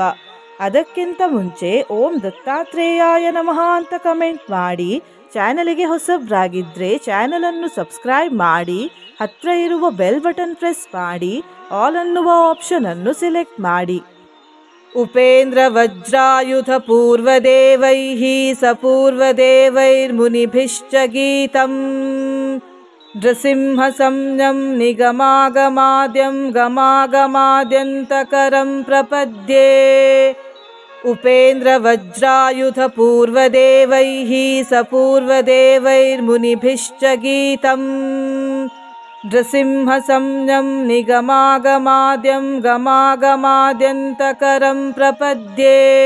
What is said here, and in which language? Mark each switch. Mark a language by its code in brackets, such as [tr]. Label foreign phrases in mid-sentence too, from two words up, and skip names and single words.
[kn] ಅದಕ್ಕಿಂತ ಮುಂಚೆ [sa] ಓಂ ದತ್ತಾತ್ರೇಯಾಯ ನಮಃ [kn] ಅಂತ ಕಮೆಂಟ್ ಮಾಡಿ. ಚಾನಲಿಗೆ ಹೊಸಬ್ರಾಗಿದ್ರೆ ಚಾನಲನ್ನು ಸಬ್ಸ್ಕ್ರೈಬ್ ಮಾಡಿ, ಹತ್ರ ಇರುವ [en] bell button press [kn] ಮಾಡಿ, ಆಲ್ ಅನ್ನುವ ಆಪ್ಷನ್ ಅನ್ನು ಸೆಲೆಕ್ಟ್ ಮಾಡಿ. [sa] ಉಪೇಂದ್ರ ವಜ್ರಾಯುಧ ಪೂರ್ವದೇವೈಃ ಸಪೂರ್ವದೇವೈರ್ಮುನಿಭಿಶ್ಚ ಗೀತಂ ನೃಸಿಂಹ ಸಂಜ್ಞಂ ನಿಗಮಾಗಮಾದ್ಯಂ ಗಮಾಗಮಾದ್ಯಂತಕರಂ ಪ್ರಪದ್ಯೆ. ಉಪೇಂದ್ರ ವಜ್ರಾಯುಧ ಪೂರ್ವದೇವೈಃ ಸಪೂರ್ವದೇವೈರ್ಮುನಿಭಿಶ್ಚ ಗೀತಂ ನೃಸಿಂಹ ಸಂಜ್ಞಂ ನಿಗಮಾಗಮಾದ್ಯಂ ಗಮಾಗಮಾದ್ಯಂತಕರಂ ಪ್ರಪದ್ಯೆ.